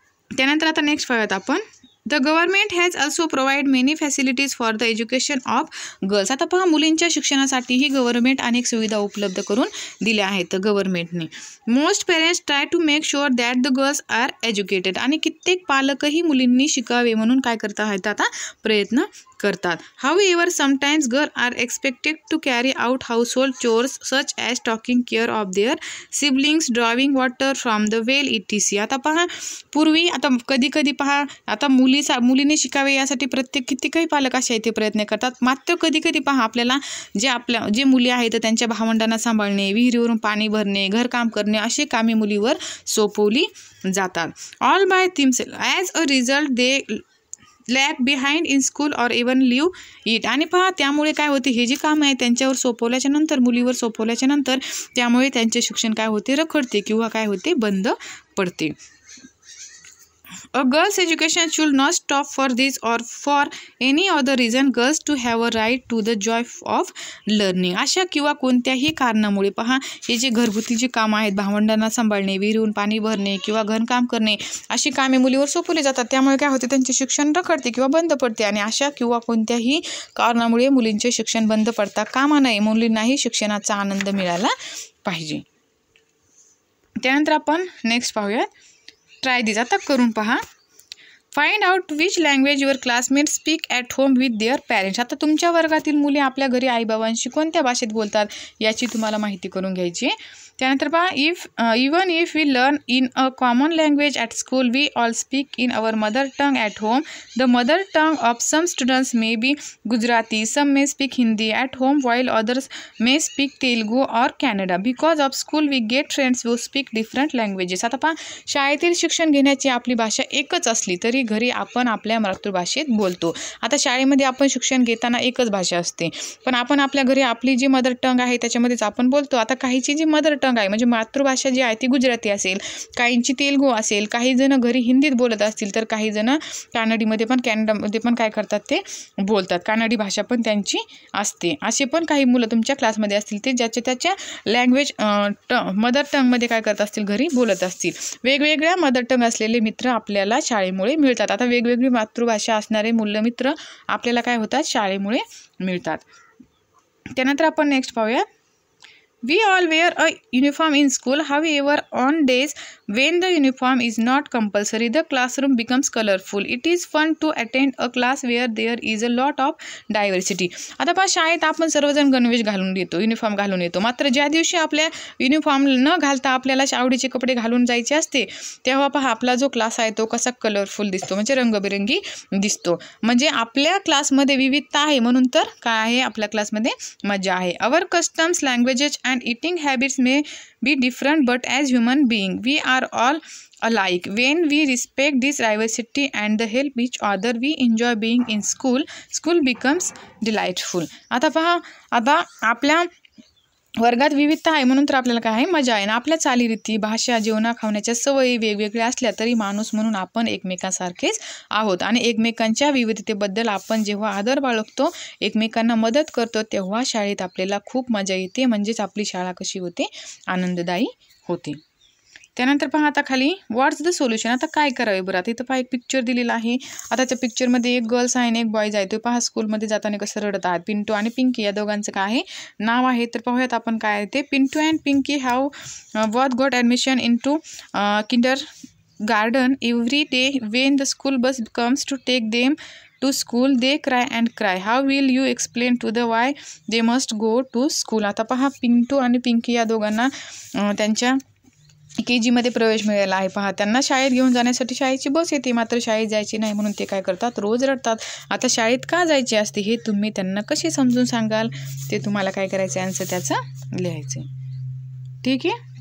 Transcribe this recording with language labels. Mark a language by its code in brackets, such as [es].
[en] त्यानंतर आता नेक्स्ट पाहूयात आपण. The government has also provide many facilities for the education of girls. [mr] आता पहा मुलींच्या शिक्षणासाठीही गव्हर्नमेंट अनेक सुविधा उपलब्ध करून दिल्या आहेत गव्हर्नमेंटने. [en] Most parents try to make sure that the girls are educated. [mr] आणि कित्येक पालकही मुलींनी शिकावे म्हणून काय करत आहेत आता प्रयत्न करतात. [en] However, sometimes girls are expected to carry out household chores such as taking care of their siblings, drawing water from the well, etc. [mr] आता पहा पूर्वी आता कधी पहा आता मुलीने शिकावे यासाठी किती काही पालक असे ते प्रयत्न करतात. मात्र कधी पहा आपल्याला जे मुली आहेत त्यांच्या भावंडांना सांभाळणे, विहिरीवरून पाणी भरणे, घरकाम करणे अशी कामे मुलीवर सोपवली जातात. All bye थिमसेल्फ. [en] As a result they lag behind in school or even leave it. [mr] आणि पहा त्यामुळे काय होते हे जे काम आहे त्यांच्यावर मुलीवर सोपवल्याच्या नंतर त्यामुळे त्यांचे शिक्षण काय होते रखडते किंवा काय होते बंद पडते. [en] A girl's education should not stop for this or for any other reason. Girls to have a right to the joy of learning. [mr] अशा किंवा कोणत्याही कारणामुळे पहा हे जे घरगुती जे काम आहेत भावंडांना सांभाळणे, विहिरीहून पाणी भरणे किंवा घरकाम करणे अशी कामे मुलीवर सोपवली जातात. त्यामुळे काय होते त्यांचे शिक्षण रखडते किंवा बंद पडते. आणि अशा किंवा कोणत्याही कारणामुळे मुलींचे शिक्षण बंद पडता कामा नये. मुलींनाही शिक्षणाचा आनंद मिळाला पाहिजे. त्यानंतर आपण नेक्स्ट पाहूयात. ट्राय दिस. आता करून पहा. [en] Find out which language your classmate speak at home with their parents. [mr] आता तुमच्या वर्गातील मुले आपल्या घरी आईबाबांशी कोणत्या भाषेत बोलतात याची तुम्हाला माहिती करून घ्यायची. [en] त्यानंतर पहा even if we learn in a common language at school we all speak in our mother tongue at home. The mother tongue of some students may be Gujarati, some may speak Hindi at home while others may speak Telugu or Kannada. Because of school we get friends who speak different languages. [mr] आता पहा शाळेतील शिक्षण घेण्याची आपली भाषा एकच असली तरी घरी आपण आपल्या मातृभाषेत बोलतो. आता शाळेमध्ये आपण शिक्षण घेताना एकच भाषा असते, पण आपण आपल्या घरी आपली जी मदर टंग आहे त्याच्यामध्येच आपण बोलतो. आता काहीची जी मदर टंग आहे म्हणजे मातृभाषा जी आहे ती गुजराती असेल, काहींची तेलुगू असेल, काही जण घरी हिंदीत बोलत असतील तर काही जण कानडीमध्ये पण कॅनडामध्ये पण काय करतात ते बोलतात, कानडी भाषा पण त्यांची असते. असे पण काही मुलं तुमच्या क्लासमध्ये असतील ते ज्याच्या त्याच्या लँग्वेज मदर टंगमध्ये काय करत असतील घरी बोलत असतील. वेगवेगळ्या मदर टंग असलेले मित्र आपल्याला शाळेमुळे मिळतात. आता वेगवेगळी मातृभाषा असणारे मित्र आपल्याला काय होतात शाळेमुळे मिळतात. त्यानंतर आपण नेक्स्ट पाहूया. [en] We all wear a uniform in school. However, on days when the uniform is not compulsory, the classroom becomes colorful. It is fun to attend a class where there is a lot of diversity. [mr] आता पहा शाळेत आपण सर्वजण गणवेश घालून येतो, uniform घालून येतो. मात्र ज्या दिवशी आपल्या युनिफॉर्म न घालता आपल्याला आवडीचे कपडे घालून जायचे असते तेव्हा पहा आपला जो क्लास आहे तो कसा कलरफुल दिसतो, म्हणजे रंगबिरंगी दिसतो. म्हणजे आपल्या क्लासमध्ये विविधता आहे म्हणून तर काय आहे आपल्या क्लासमध्ये मजा आहे. [en] Our customs, languages and eating habits may be different, but as human beings we are all alike. When we respect this diversity and help each other, we enjoy being in school. School becomes delightful. [mr] आता पहा, आता आपल्या वर्गात विविधता आहे म्हणून तर आपल्याला काय आहे मजा आहे ना. आपल्या चालीरीती, भाषा, जेवणा खावण्याच्या सवयी वेगवेगळ्या असल्या तरी माणूस म्हणून आपण एकमेकांसारखेच आहोत आणि एकमेकांच्या विविधतेबद्दल आपण जेव्हा आदर बाळगतो, एकमेकांना मदत करतो तेव्हा शाळेत आपल्याला खूप मजा येते. म्हणजेच आपली शाळा कशी होते आनंददायी होते. त्यानंतर पहा आता खाली व्हॉट्स द सोल्युशन. आता काय करावे बरं. आता इथं पहा एक पिक्चर दिलेला आहे. आता त्या पिक्चरमध्ये एक गर्ल्स आहे आणि एक बॉयज आहे. तो पहा स्कूलमध्ये जाताना कसं रडतात. पिंटू आणि पिंकी या दोघांचं काय आहे नाव आहे. तर पाहूयात आपण काय आहे ते. [en] Pintu and Pinky have both got admission into kindergarten. Every day when the school bus comes to take them to school they cry and cry. How will you explain to the why they must go to school. [mr] आता पहा पिंटू आणि पिंकी या दोघांना त्यांच्या KG प्रवेश मिळाला आहे. पहा त्यांना शाळेत घेऊन जाण्यासाठी शाळेची बस येते, मात्र शाळेत जायची नाही म्हणून ते काय करतात रोज रडतात. आता शाळेत का जायचे असते हे तुम्ही त्यांना कसे समजून सांगाल ते तुम्हाला काय करायचं आन्सर त्याचं लिहायचं. ठीक आहे.